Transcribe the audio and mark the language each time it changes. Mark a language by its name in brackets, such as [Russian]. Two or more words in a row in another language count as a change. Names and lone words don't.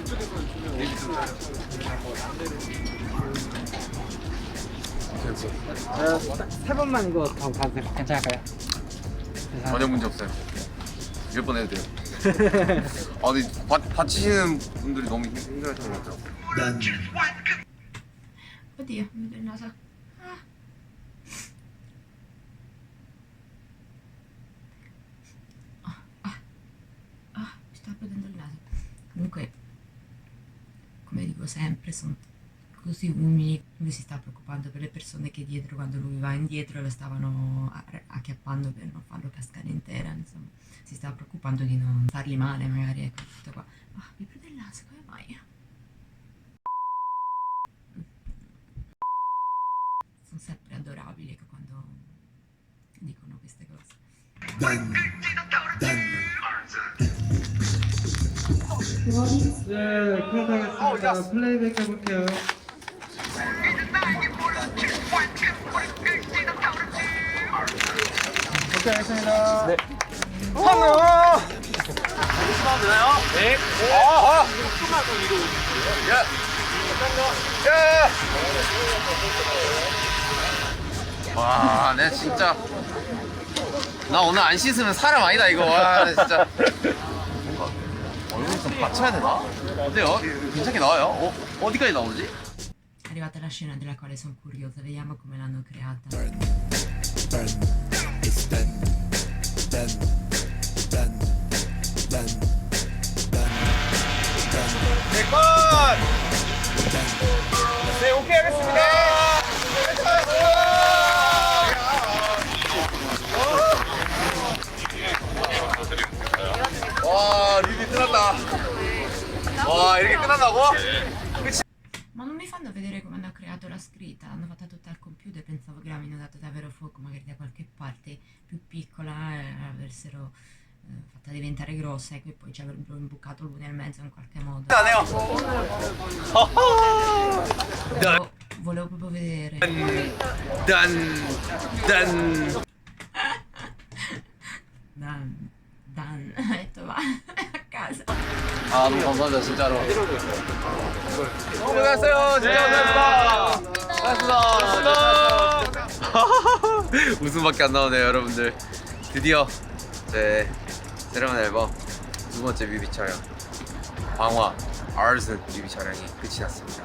[Korean] 세 번만 이거 더 가도 괜찮을까요? 전혀 문제 없어요. 몇 번 해도 돼요. 아 근데 다치시는 분들이 너무 힘들어하시는 것 같아요. [Italian] Oddio, mi vedo il naso. Mi sta prendendo il naso. Comunque, come dico sempre, sono così umili. Lui si sta preoccupando per le persone che dietro, quando lui va indietro, lo stavano acchiappando per non farlo cascare intera. Insomma, si sta preoccupando di non fargli male, magari. Ecco, tutto qua. Mi prende il naso, come mai? Sono sempre adorabili ecco, quando dicono queste cose. [Korean] 네, 그렇다겠습니다. 플레이백 해볼게요. 오케이, 알겠습니다. 네. 하나! 조심하면 되나요? 네. 조금만 더 위로 오시고요. 예. 예. 와, 내 진짜. 나 오늘 안 씻으면 사람 아니다, 이거. 와, 내 진짜. 뭔가 얼굴 좀 받쳐야 되나? 어때요? 괜찮게 나와요? 어디까지 나오지? [Italian] È arrivata la scena della quale sono curiosa, vediamo come l'hanno creata. [Korean] 네, 컷! 네, 오케이 하겠습니다. 와, 리뷰 끝났다. 와, 이렇게 끝난다고? [Italian] Ma non mi fanno vedere come hanno creato la scritta, l'hanno fatta tutta al computer, pensavo che l'avevano dato davvero fuoco, magari da qualche parte più piccola e l'avessero fatta diventare grossa e poi ci avrebbero imbucato lui nel mezzo in qualche modo. [Korean] 안 해요. [Italian] Volevo proprio vedere. Dan, ho detto va a casa. [Korean] 아, 너무 감사합니다, 진짜로. 고생하셨어요, 진짜 고생하셨습니다. 고생하셨습니다. 웃음밖에 안 나오네요, 여러분들. 드디어 제 새로운 앨범 두 번째 뮤비 촬영, 방화 아르슨 뮤비 촬영이 끝이 났습니다.